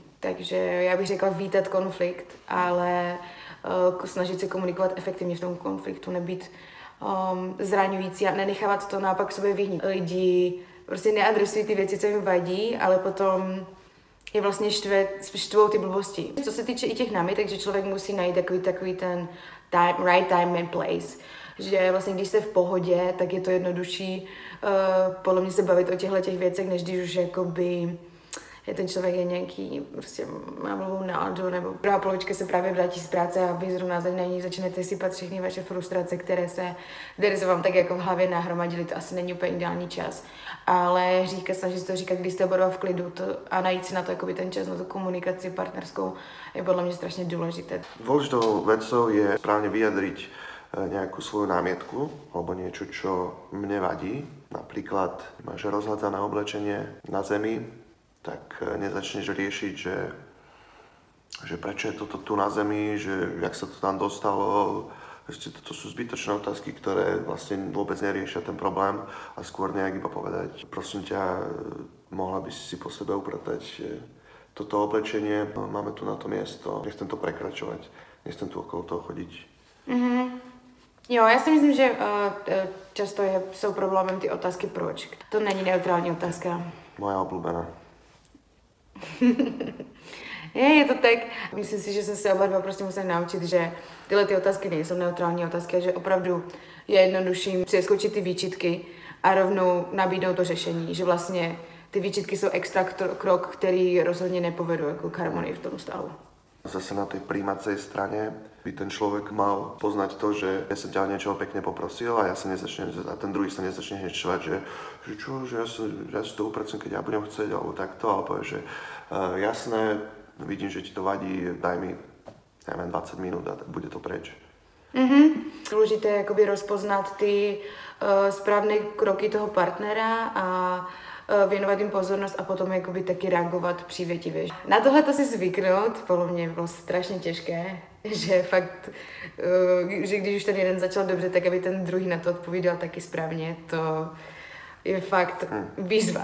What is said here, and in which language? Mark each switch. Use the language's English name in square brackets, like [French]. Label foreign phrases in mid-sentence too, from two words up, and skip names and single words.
[Czech] Takže já bych řekla vítat konflikt, ale snažit se komunikovat efektivně v tom konfliktu, nebýt zraňující a nenechávat to naopak sobě vyhnít. Lidi prostě neadresují ty věci, co jim vadí, ale potom je vlastně štvou ty blbosti. Co se týče i těch námitek, že člověk musí najít takový ten [English] right time and place. [Czech] Že vlastně když jste v pohodě, tak je to jednodušší podle mě se bavit o těchto věcech, než když už jakoby ten člověk je nějaký, prostě má blbou náladu, nebo druhá polovička se právě vrátí z práce a vy zrovna na ní začnete sypat všechny vaše frustrace, které se vám tak jako v hlavě nahromadily, to asi není úplně ideální čas. Ale snažit se to říkat, když jste oba dva v klidu a najít si na to jakoby ten čas, na tu komunikaci partnerskou, je podle mě strašně důležité. [Slovak] Dôležitou vecou je správne vyjadriť nejakú svoju námietku alebo niečo, čo mne vadí. Napríklad máš rozhádzané oblečenie na zemi, tak nezačneš riešiť, že prečo je toto tu na zemi, že jak sa to tam dostalo. To sú zbytočné otázky, ktoré vlastne vôbec neriešia ten problém a skôr nejak iba povedať. Prosím ťa, mohla by si po sebe upratať toto oblečenie, máme tu na to miesto, nechcem to prekračovať, nechcem tu okolo toho chodiť. [Czech] Jo, já si myslím, že často jsou problémem ty otázky proč. To není neutrální otázka. [Slovak] Moja obľúbená. Je to tak. [Czech] Myslím si, že jsme se oba dva prostě museli naučit, že tyhle ty otázky nejsou neutrální otázky a že opravdu je jednodušší přeskočit ty výčitky a rovnou nabídnout to řešení, že vlastně ty výčitky jsou extra krok, který rozhodně nepovedou jako k harmonii v tom stavu. [Slovak] Zase na tej príjmacej strane by ten človek mal poznať to, že ja som ťa niečo pekne poprosil a ten druhý sa nezačne hneď čovať, že ja si to upracujem, keď ja budem chcieť, alebo takto, ale povie, že jasné, vidím, že ti to vadí, daj mi, neviem, 20 minút a bude to preč. [Czech] Důležité je jakoby rozpoznat ty správné kroky toho partnera a věnovat jim pozornost a potom jakoby taky reagovat přívětivě. Na tohle to si zvyknout, podle mě bylo strašně těžké, že fakt, že když už ten jeden začal dobře, tak aby ten druhý na to odpovídal taky správně, to je fakt výzva.